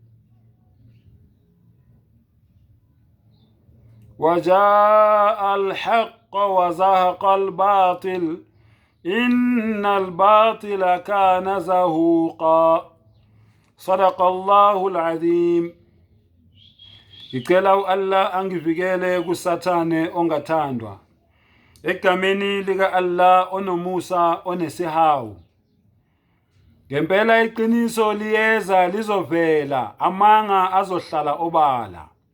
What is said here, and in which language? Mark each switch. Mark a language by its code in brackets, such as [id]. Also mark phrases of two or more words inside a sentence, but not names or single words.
[ar] وجاء الحق وزهق الباطل إن الباطل كان زهوقا. صدق الله العظيم. [zu] Ngicela Allah angivikele kusathane ongathandwa. Egameni lika Allah onomusa onesihawu. Ngempela iqiniso liyeza lizovela, amanga azohlala obala.